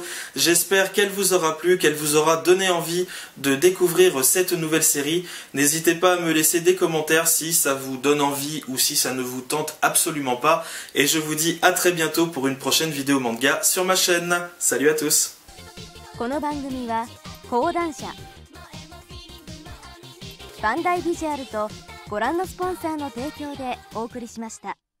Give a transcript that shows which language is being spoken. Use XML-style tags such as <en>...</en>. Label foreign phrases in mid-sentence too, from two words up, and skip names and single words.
<fr>J'espère qu'elle vous aura plu, qu'elle vous aura donné envie de découvrir cette nouvelle série. N'hésitez pas à me laisser des commentaires si ça vous donne envie ou si ça ne vous tente absolument pas. Et je vous dis à très bientôt pour une prochaine vidéo manga sur ma chaîne. Salut à tous.</fr> <ja>この番組は講談社バンダイビジュアルとご覧のスポンサーの提供でお送りしました。</ja>